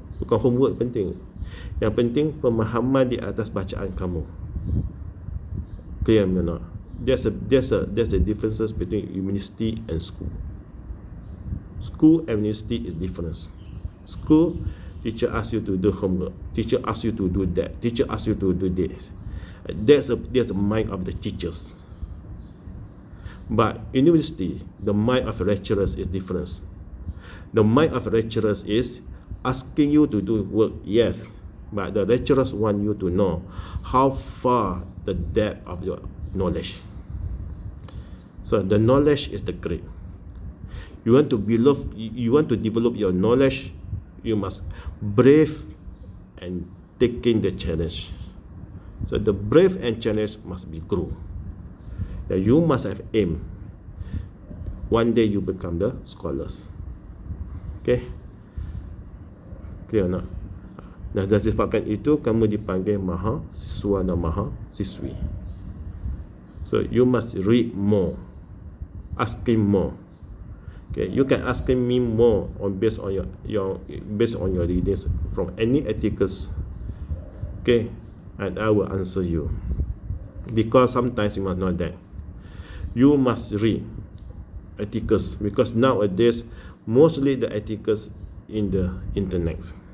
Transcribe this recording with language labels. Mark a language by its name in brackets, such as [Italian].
[Malay] Yang penting pemahaman di atas bacaan kamu. [English] Clear or not? There's the differences between university and school. School and university is different. School, teacher asks you to do homework, teacher asks you to do that, teacher asks you to do this. That's the mind of the teachers. But in university, the mind of lecturers is different. The mind of lecturers is asking you to do work, yes, but the lecturers want you to know how far the depth of your knowledge. So the knowledge is the great. You want to develop your knowledge, you must brave and taking the challenge. So the brave and challenge must be grow. That you must have aim. One day you become the scholars. Okay, clear or not? [Malay] Nah, dari sebabkan itu kamu dipanggil maha siswa dan maha siswi. [English] So you must read more, asking more. Okay, you can ask me more based on your readings from any articles. Okay, and I will answer you. Because sometimes you must know that you must read articles, because nowadays mostly the articles in the internet.